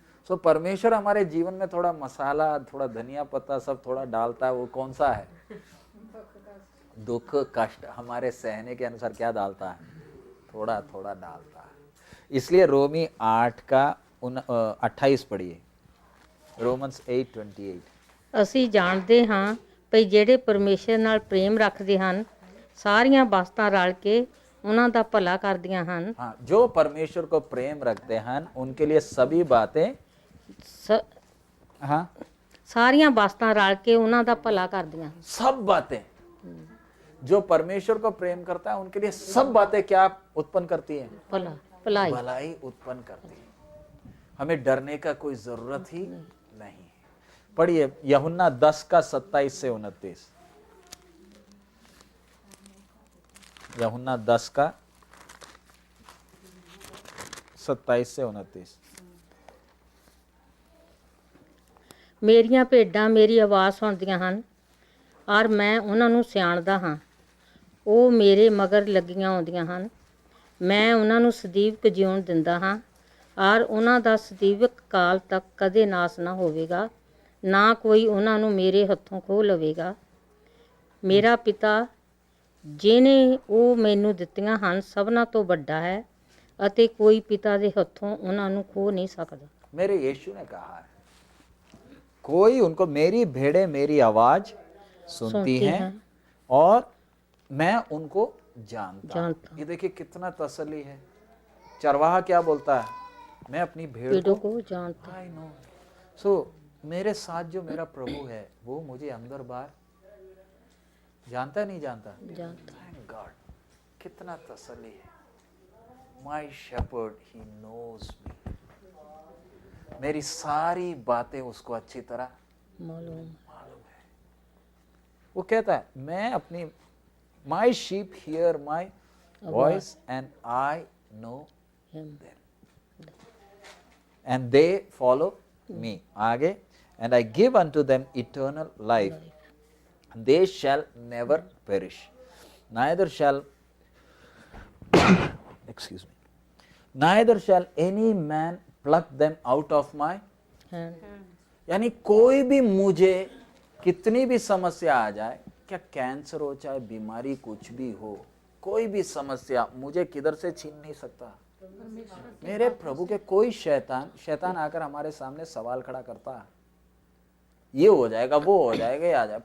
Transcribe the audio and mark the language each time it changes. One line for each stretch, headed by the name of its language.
Hindi: सो परमेश्वर हमारे जीवन में थोड़ा मसाला, थोड़ा धनिया पत्ता सब थोड़ा डालता है, वो कौन सा है? दुख कष्ट हमारे सहने के अनुसार क्या डालता है? थोड़ा थोड़ा डालता है। इसलिए रोमी 8 का 28 पढ़िए, रोमन्स 8:28।
Punjabi: ਅਸੀਂ ਜਾਣਦੇ ਹਾਂ ਭਈ ਜਿਹੜੇ ਪਰਮੇਸ਼ਰ ਨਾਲ ਪ੍ਰੇਮ ਰੱਖਦੇ ਹਨ ਸਾਰੀਆਂ ਬਾਤਾਂ ਰਲ ਕੇ ਉਹਨਾਂ ਦਾ ਭਲਾ ਕਰਦੀਆਂ ਹਨ।
Hindi: हाँ, जो परमेश्वर को प्रेम रखते हैं उनके लिए सभी बातें हाँ
Punjabi: ਸਾਰੀਆਂ ਬਾਤਾਂ ਰਲ ਕੇ ਉਹਨਾਂ ਦਾ ਭਲਾ ਕਰਦੀਆਂ ਹਨ।
Hindi: सब बातें, जो परमेश्वर को प्रेम करता है उनके लिए सब बातें क्या उत्पन्न करती हैं?
Punjabi: ਭਲਾ ਭਲਾਈ।
Hindi: भलाई उत्पन्न करती है। हमें डरने का कोई जरूरत ही नहीं है। पढ़िए यूहन्ना 10 का 27 से 29। यूहन्ना 10 का 27 से 29।
Punjabi: ਮੇਰੀਆਂ ਭੇਡਾਂ ਮੇਰੀ ਆਵਾਜ਼ ਸੁਣਦੀਆਂ ਹਨ ਔਰ ਮੈਂ ਉਹਨਾਂ ਨੂੰ ਸਿਆਣਦਾ ਹਾਂ। ਉਹ ਮੇਰੇ ਮਗਰ ਲੱਗੀਆਂ ਆਉਂਦੀਆਂ ਹਨ। ਮੈਂ ਉਹਨਾਂ ਨੂੰ ਸਦੀਵਕ ਜਿਉਣ ਦਿੰਦਾ ਹਾਂ ਔਰ ਉਹਨਾਂ ਦਾ ਸਦੀਵਕ ਕਾਲ ਤੱਕ ਕਦੇ ਨਾਸ ਨਾ ਹੋਵੇਗਾ, ਨਾ ਕੋਈ ਉਹਨਾਂ ਨੂੰ ਮੇਰੇ ਹੱਥੋਂ ਖੋਹ ਲਵੇਗਾ। ਮੇਰਾ ਪਿਤਾ ਜਿਹਨੇ ਉਹ ਮੈਨੂੰ ਦਿੱਤੀਆਂ ਹਨ ਸਭਨਾਂ ਤੋਂ ਵੱਡਾ ਹੈ ਅਤੇ ਕੋਈ ਪਿਤਾ ਦੇ ਹੱਥੋਂ ਉਹਨਾਂ ਨੂੰ ਖੋਹ ਨਹੀਂ ਸਕਦਾ।
Hindi: मेरे यीशु ने कहा है, कोई उनको, मेरी भेड़ें मेरी आवाज सुनती हैं और मैं उनको जानता हूं। ये देखिए कितना तसल्ली है। चरवाहा क्या बोलता है? मैं अपनी भेड़ों को जानता।
English: I know.
Hindi: सो मेरे साथ जो मेरा प्रभु है वो मुझे अंदर बाहर जानता नहीं जानता?
English: thank God,
Hindi: कितना तसल्ली है।
English: My shepherd, he knows me.
Hindi: मेरी सारी बातें उसको अच्छी तरह मालूम है। वो कहता है मैं अपनी,
English: My sheep hear my voice and I know them and they follow me. आगे, and I give unto them eternal life, they shall never perish, neither shall excuse me, neither shall any man pluck them out of my hand।
Hindi: यानी कोई भी मुझे कितनी भी समस्या आ जाए, क्या कैंसर हो चाहे बीमारी कुछ भी हो, कोई भी समस्या मुझे किधर से छीन नहीं सकता। मेरे प्रभु के कोई शैतान आकर हमारे सामने सवाल खड़ा करता है, ये हो जाएगा, वो हो जाएगा, ये आ जाएगा।